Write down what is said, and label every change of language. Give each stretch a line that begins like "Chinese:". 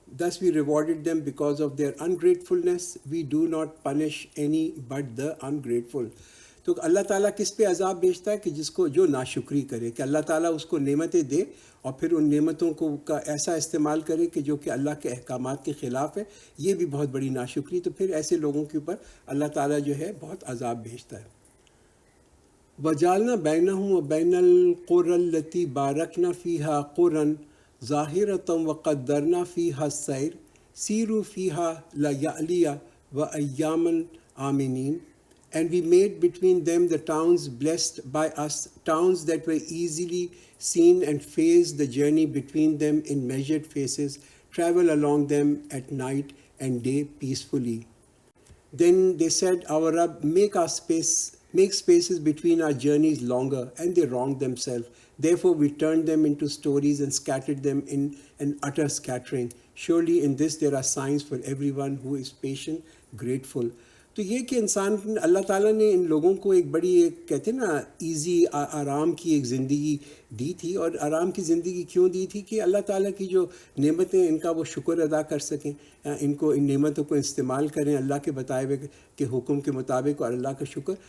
English: Thus we rewarded them because of their ungratefulness. We do not punish any but the ungrateful.
Urdu: تو اللہ تعالیٰ کس پہ عذاب بھیجتا ہے؟ کہ جس کو جو ناشکری کرے، کہ اللہ تعالیٰ اس کو نعمتیں دے اور پھر ان نعمتوں کو کا ایسا استعمال کرے کہ جو کہ اللہ کے احکامات کے خلاف ہے. یہ بھی بہت بڑی ناشکری. تو پھر ایسے لوگوں کے اوپر اللہ تعالیٰ جو ہے بہت عذاب بھیجتا ہے.
Arabic: وَجَعَلْنَا بَيْنَهُمْ وَبَيْنَ الْقُرَى الَّتِي بَارَكْنَا فِيهَا قُرًى ظَاهِرَةً وَقَدَّرْنَا فِيهَا السَّيْرَ سِيرُوا فِيهَا لَيَالِيَ وَأَيَّامًا آمِنِينَ.
English: And we made between them the towns blessed by us, towns that were easily seen, and phased the journey between them in measured phases, travel along them at night and day peacefully. Then they said, Our Rabb, make spaces between our journeys longer, and they wronged themselves. Therefore we turned them into stories and scattered them in an utter scattering. Surely in this there are signs for everyone who is patient, grateful.
Urdu: تو یہ کہ انسان اللہ تعالیٰ نے ان لوگوں کو ایک بڑی کہتے ہیں نا ایزی آرام کی ایک زندگی دی تھی. اور آرام کی زندگی کیوں دی تھی؟ کہ اللہ تعالیٰ کی جو نعمتیں ان کا وہ شکر ادا کر سکیں، ان نعمتوں کو استعمال کریں اللہ کے بتائے ہوئے کے حکم کے مطابق، اور اللہ کا شکر.